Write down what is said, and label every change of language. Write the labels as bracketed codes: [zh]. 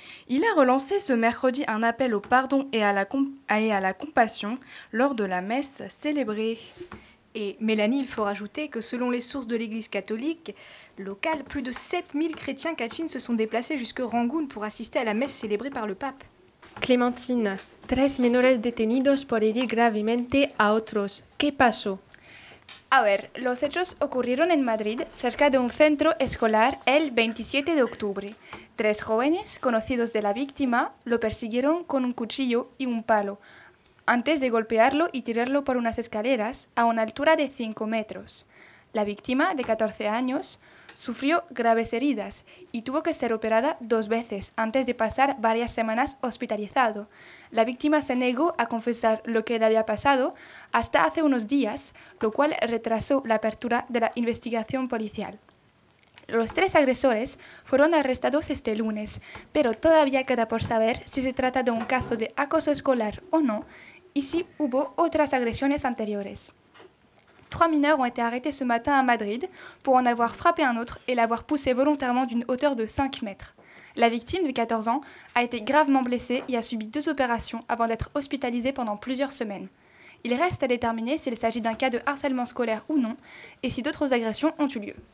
[fr] Il a relancé ce mercredi un appel au pardon et à la compassion lors de la messe célébrée. Et Mélanie, il faut rajouter que selon les sources de l'Église catholique locale, plus de 7000 chrétiens kachin se sont déplacés jusque Rangún pour assister à la messe célébrée par le Pape. [es] Clémentine, 3 menores detenidos por herir gravemente a otros. ¿Qué pasó? A ver, los hechos ocurrieron en Madrid, cerca de un centro escolar, el 27 de octubre. 3 jóvenes, conocidos de la víctima, lo persiguieron con un cuchillo y un palo, antes de golpearlo y tirarlo por unas escaleras a una altura de 5 metros. La víctima, de 14 años, sufrió graves heridas y tuvo que ser operada 2 veces antes de pasar varias semanas hospitalizado. La víctima se negó a confesar lo que le había pasado hasta hace unos días, lo cual retrasó la apertura de la investigación policial. Los 3 agresores fueron arrestados este lunes, pero todavía queda por saber si se trata de un caso de acoso escolar o no y si hubo otras agresiones anteriores. [fr] 3 mineurs ont été arrêtés ce matin à Madrid pour en avoir frappé un autre et l'avoir poussé volontairement d'une hauteur de 5 mètres. La victime, de 14 ans, a été gravement blessée et a subi 2 opérations avant d'être hospitalisée pendant plusieurs semaines. Il reste à déterminer s'il s'agit d'un cas de harcèlement scolaire ou non, et si d'autres agressions ont eu lieu.